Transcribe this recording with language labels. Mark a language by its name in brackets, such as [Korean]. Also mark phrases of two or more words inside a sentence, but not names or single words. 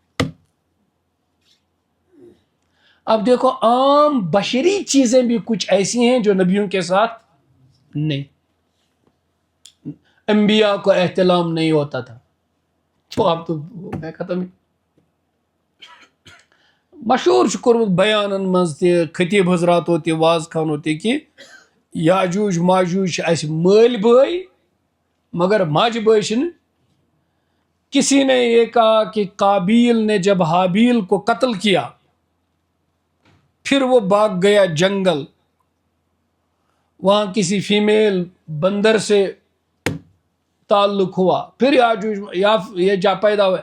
[Urdu] اب دیکھو عام بشری چیزیں بھی کچھ ایسی ہیں جو نبیوں کے ساتھ نہیں. انبیاء کو احتلام نہیں ہوتا تھا. تو اب تو میں ختم. [Kashmiri] مشہور کورمت بیانن مز تہ خطیب حضراتو تہ واز خانو تہ کہ یاجوج ماجوج اس مل بھائی مگر ماج بھائی چھن. [Urdu] کسی نے یہ کہا کہ قابیل نے جب حابیل کو قتل کیا پھر وہ بھاگ گیا جنگل، وہاں کسی فیمیل بندر سے تعلق ہوا، پھر یاجوج یا یہ جا پیدا ہوا.